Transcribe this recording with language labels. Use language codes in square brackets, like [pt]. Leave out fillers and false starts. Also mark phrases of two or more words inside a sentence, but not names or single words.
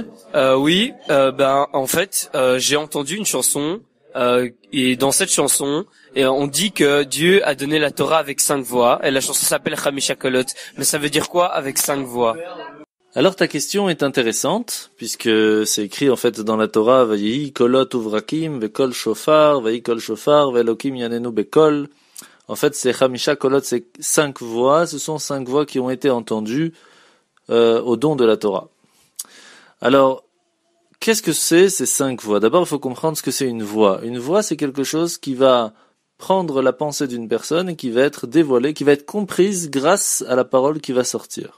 [fr] Oui, en fait, j'ai entendu une chanson et dans cette chanson, on dit que Dieu a donné la Torah avec 5 voix et la chanson s'appelle [he] חמישה קולות. [fr] Mais ça veut dire quoi avec 5 voix? Alors ta question est intéressante, puisque c'est écrit en fait dans la Torah, [he] ויהי קולות וברקים, וקול שופר, ויהי קול שופר, והאלוקים יעננו בקול. [fr] En fait, c'est [he] חמישה קולות, [fr] c'est 5 voix, ce sont 5 voix qui ont été entendues au don de la Torah. Alors, qu'est-ce que c'est ces 5 voix? D'abord, il faut comprendre ce que c'est une voix. Une voix, c'est quelque chose qui va prendre la pensée d'une personne et qui va être dévoilée, qui va être comprise grâce à la parole qui va sortir.